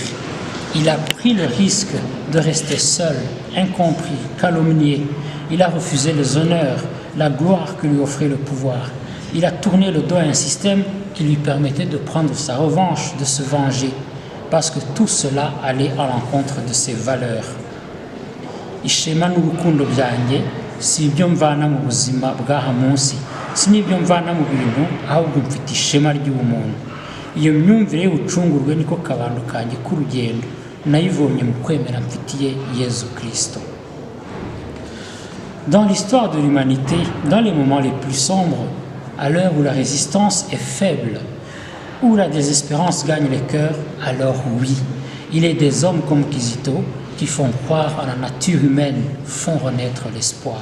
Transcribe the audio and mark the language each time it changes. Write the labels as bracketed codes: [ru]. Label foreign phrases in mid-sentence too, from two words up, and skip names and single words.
[fr] Il a pris le risque de rester seul, incompris, calomnié. Il a refusé les honneurs, la gloire que lui offrait le pouvoir. Il a tourné le dos à un système qui lui permettait de prendre sa revanche, de se venger, parce que tout cela allait à l'encontre de ses valeurs. [rw] Ishema n'urukundo byanjye si ibyo mvana mu buzima bw'aha munsi, si n'ibyo mvana mu bintu, ahubwo mfite ishema ry'ubumuntu. Iyo myumvire y'ubucungurwe niko kabando kanjye k'urugendo nayivomye mu kwemera mfitiye Yezu Kristo. [fr] Dans l'histoire de l'humanité, dans les moments les plus sombres, à l'heure où la résistance est faible, où la désespérance gagne les cœurs, alors oui, il est des hommes comme Kizito qui font croire à la nature humaine, font renaître l'espoir.